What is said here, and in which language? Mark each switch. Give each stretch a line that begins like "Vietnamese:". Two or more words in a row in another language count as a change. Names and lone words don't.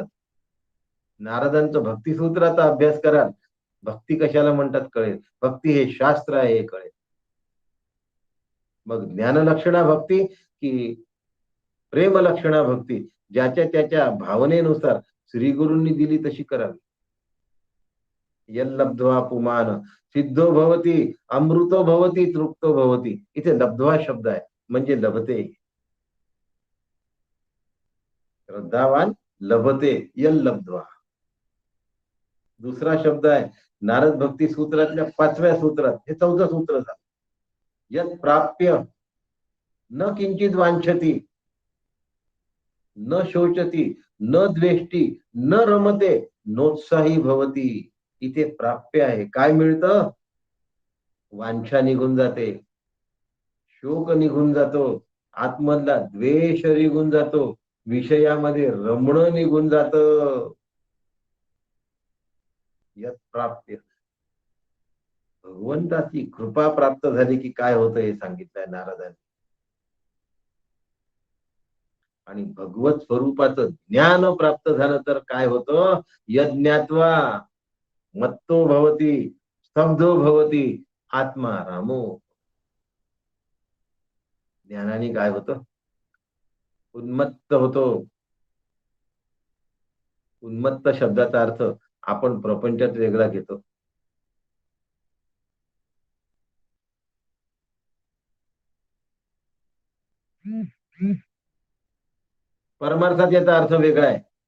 Marathi: नारदांचं भक्तिसूत्राचा अभ्यास कराल, भक्ती कशाला म्हणतात कळेल. भक्ती हे शास्त्र आहे हे कळेल. मग ज्ञानलक्षणा भक्ती की प्रेमलक्षणा भक्ती, ज्याच्या त्याच्या भावनेनुसार श्री गुरूंनी दिली तशी करावी.
Sanskrit: यल्लब्ध्वा पुमान सिद्धो भवती, अमृतो भवती, तृप्तो भवती.
Marathi: इथे लब्ध्वा शब्द आहे म्हणजे लभते.
Sanskrit: श्रद्धावान लभते, यल्लब्ध्वा.
Marathi: दुसरा शब्द आहे नारद भक्ती सूत्रातल्या 5व्या सूत्रात, हे 4थं सूत्र झालं.
Sanskrit: यत प्राप्य न किंचित वांछती, न शोचती, न द्वेष्टी, न रमते, नोत्साही भवती.
Marathi: इथे प्राप्य आहे. काय मिळतं? वांछा निघून जाते, शोक निघून जातो, आतमधला द्वेष निघून जातो, विषयामध्ये रमणं निघून जातं.
Sanskrit: यत प्राप्य,
Marathi: भगवंताची कृपा प्राप्त झाली की काय होतं हे सांगितलंय नारदांनी. आणि भगवत स्वरूपाचं ज्ञान प्राप्त झालं तर काय होतं?
Sanskrit: यज्ञात्वा मत्तो भवती, स्तब्धो भवती, आत्मा रामो.
Marathi: ज्ञानाने काय होतं? उन्मत्त होतो. उन्मत्त शब्दाचा अर्थ आपण प्रपंचात वेगळा घेतो. परमार्थात याचा अर्थ वेगळा आहे.